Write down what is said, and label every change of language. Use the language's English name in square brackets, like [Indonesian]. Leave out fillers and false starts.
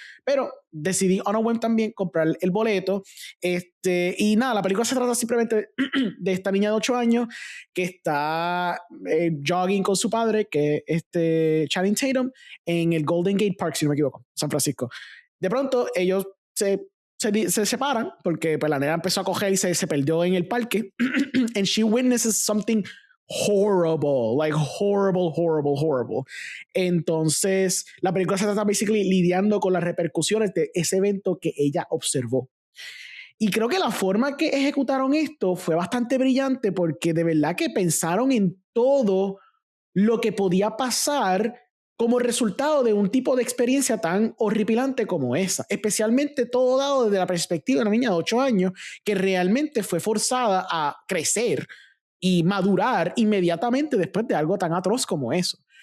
[Spanish] Pero decidí [English] on a whim [Spanish] también comprar el boleto. Y nada, la película se trata simplemente de esta niña de 8 años que está jogging con su padre, que es Channing Tatum, en el Golden Gate Park, si no me equivoco, San Francisco. De pronto ellos se se separan porque pues, la nena empezó a coger y se perdió en el parque. [English] And she witnesses something horrible, like horrible. [Spanish] Entonces, la película se trata [English] basically [Spanish] lidiando con las repercusiones de ese evento que ella observó. Y creo que la forma que ejecutaron esto fue bastante brillante porque de verdad que pensaron en todo lo que podía pasar como resultado de un tipo de experiencia tan horripilante como esa, especialmente todo dado desde la perspectiva de una niña de 8 años que realmente fue forzada a crecer y madurar inmediatamente después de algo tan atroz como eso.